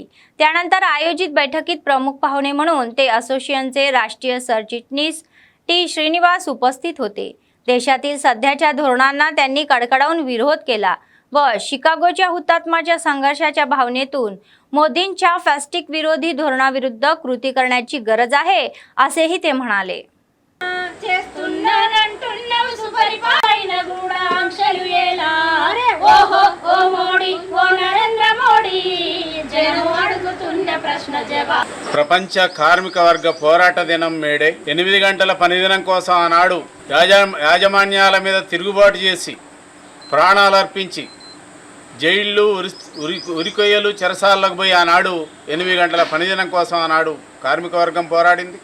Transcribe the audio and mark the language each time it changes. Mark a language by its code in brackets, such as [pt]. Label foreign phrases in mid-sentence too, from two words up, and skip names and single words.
[mr] त्यानंतर आयोजित बैठकीत प्रमुख पाहुणे म्हणून ते असोसिएशनचे राष्ट्रीय सरचिटणीस टी श्रीनिवास उपस्थित होते. देशातील सध्याच्या धोरणांना त्यांनी कडकडावून विरोध केला व शिकागोच्या हुतात्म्याच्या संघर्षाच्या भावनेतून मोदींच्या फॅस्टिक विरोधी धोरणाविरुद्ध कृती करण्याची गरज आहे असेही ते म्हणाले. [te] ప్రపంచ కార్మిక వర్గ పోరాట దినం మేడే 8 గంటల పని దినం కోసం ఆనాడు యాజమాన్యాల మీద తిరుగుబాటు చేసి ప్రాణాలు అర్పించి జైళ్ళు ఉరికొయ్యలు చెరసాలకు పోయి ఆనాడు 8 గంటల పనిదినం కోసం ఆనాడు కార్మిక వర్గం పోరాడింది.